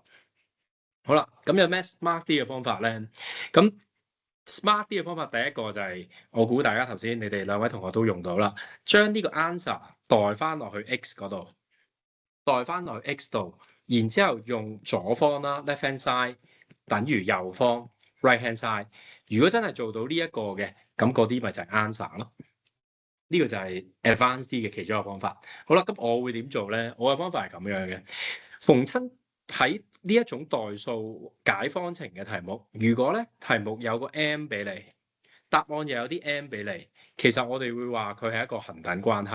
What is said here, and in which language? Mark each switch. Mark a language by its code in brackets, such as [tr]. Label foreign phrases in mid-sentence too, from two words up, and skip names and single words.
[yue] 好啦，咁有咩 smart 啲嘅方法咧？咁 smart 啲嘅方法，第一個就係我估大家頭先你哋2位同學都用到啦，將呢個 answer 代翻落去 x 嗰度。代翻落去 x 度，然之後用左方啦 [en] left hand side [yue] 等於右方 [en] right hand side。 [yue] 如果真係做到呢一個嘅，咁嗰啲咪就係 answer 咯。呢個就係 advanced 啲嘅其中一個方法。好啦，咁我會點做咧？我嘅方法係咁樣嘅。逢親喺呢一種代數解方程嘅題目，如果咧題目有個 m 俾你，答案又有啲 m 俾你，其實我哋會話佢係一個恆等關係。